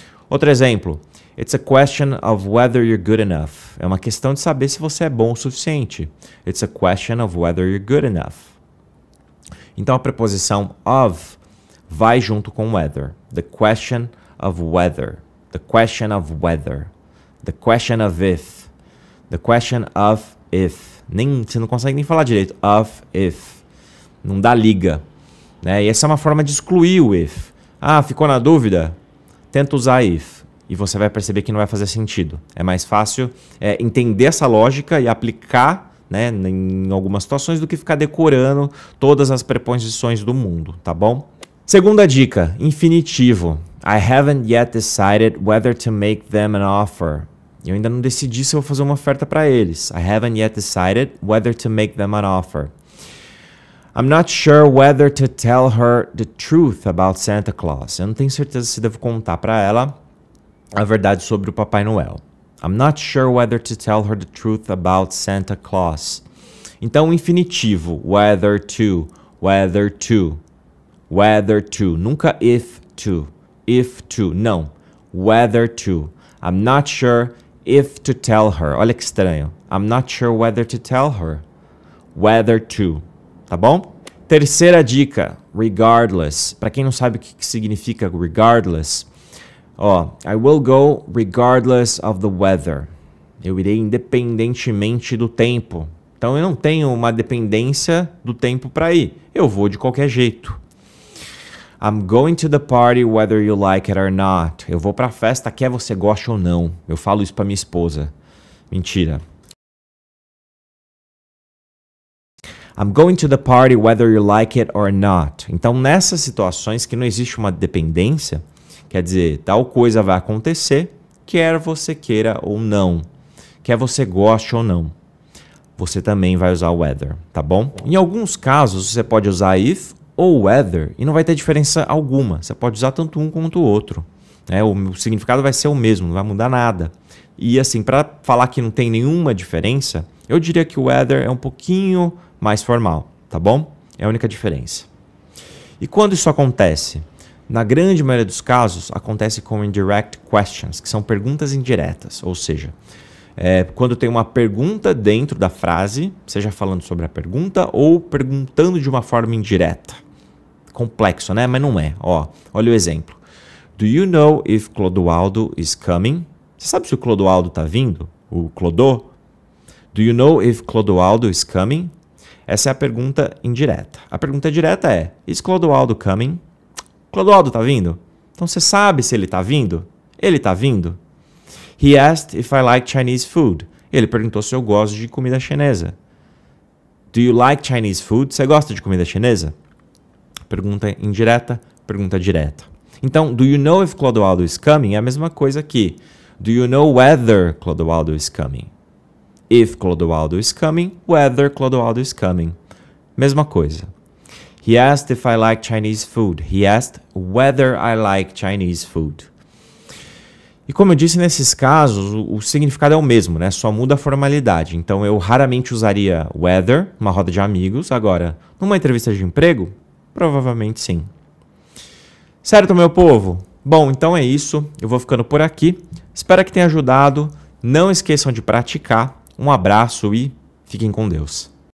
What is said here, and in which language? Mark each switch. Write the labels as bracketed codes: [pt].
[pt] Outro exemplo, [en] it's a question of whether you're good enough. [pt] É uma questão de saber se você é bom o suficiente. [en] It's a question of whether you're good enough. [pt] Então a preposição of vai junto com whether. [en] The question of whether. The question of whether. The question of if. The question of if. [pt] Você não consegue nem falar direito. Of if. Não dá liga. Né? E essa é uma forma de excluir o if. Ficou na dúvida? Tenta usar if e você vai perceber que não vai fazer sentido. É mais fácil entender essa lógica e aplicar, né, em algumas situações do que ficar decorando todas as preposições do mundo, tá bom? Segunda dica, infinitivo. [en] I haven't yet decided whether to make them an offer. [pt] Eu ainda não decidi se eu vou fazer uma oferta para eles. [en] I haven't yet decided whether to make them an offer. I'm not sure whether to tell her the truth about Santa Claus. [pt] Eu não tenho certeza se devo contar para ela a verdade sobre o Papai Noel. [en] I'm not sure whether to tell her the truth about Santa Claus. [pt] Então, o infinitivo, whether to, whether to, whether to. Nunca if to, não. Whether to. [en] I'm not sure if to tell her. [pt] Olha que estranho. [en] I'm not sure whether to tell her. [pt] Whether to. Tá bom? Terceira dica, regardless. Para quem não sabe o que significa regardless, [en] I will go regardless of the weather. [pt] Eu irei independentemente do tempo. Então eu não tenho uma dependência do tempo para ir. Eu vou de qualquer jeito. [en] I'm going to the party whether you like it or not. [pt] Eu vou para a festa quer você goste ou não. Eu falo isso para minha esposa. Mentira. [en] I'm going to the party whether you like it or not. [pt] Então, nessas situações que não existe uma dependência, quer dizer, tal coisa vai acontecer, quer você queira ou não, quer você goste ou não, você também vai usar whether, tá bom? Em alguns casos, você pode usar if ou whether e não vai ter diferença alguma. Você pode usar tanto um quanto o outro. O significado vai ser o mesmo, não vai mudar nada. E assim, para falar que não tem nenhuma diferença, eu diria que o whether é um pouquinho mais formal, tá bom? É a única diferença. E quando isso acontece? Na grande maioria dos casos, acontece com indirect questions, que são perguntas indiretas, ou seja, quando tem uma pergunta dentro da frase, seja falando sobre a pergunta ou perguntando de uma forma indireta. Complexo, né? Mas não é. Olha o exemplo. [en] Do you know if Clodoaldo is coming? [pt] Você sabe se o Clodoaldo está vindo? O Clodô? [en] Do you know if Clodoaldo is coming? [pt] Essa é a pergunta indireta. A pergunta direta é, [en] is Clodoaldo coming? [pt] Clodoaldo tá vindo? Então você sabe se ele tá vindo? Ele tá vindo? [en] He asked if I like Chinese food. [pt] Ele perguntou se eu gosto de comida chinesa. [en] Do you like Chinese food? [pt] Você gosta de comida chinesa? Pergunta indireta, pergunta direta. [en] Então, do you know if Clodoaldo is coming? [pt] É a mesma coisa que [en] do you know whether Clodoaldo is coming? If Clodoaldo is coming, whether Clodoaldo is coming. [pt] Mesma coisa. [en] He asked if I like Chinese food. He asked whether I like Chinese food. [pt] E como eu disse, nesses casos, o significado é o mesmo, né? Só muda a formalidade. Então, eu raramente usaria whether, numa roda de amigos. Agora, numa entrevista de emprego, provavelmente sim. Certo, meu povo? Bom, então é isso. Eu vou ficando por aqui. Espero que tenha ajudado. Não esqueçam de praticar. Um abraço e fiquem com Deus.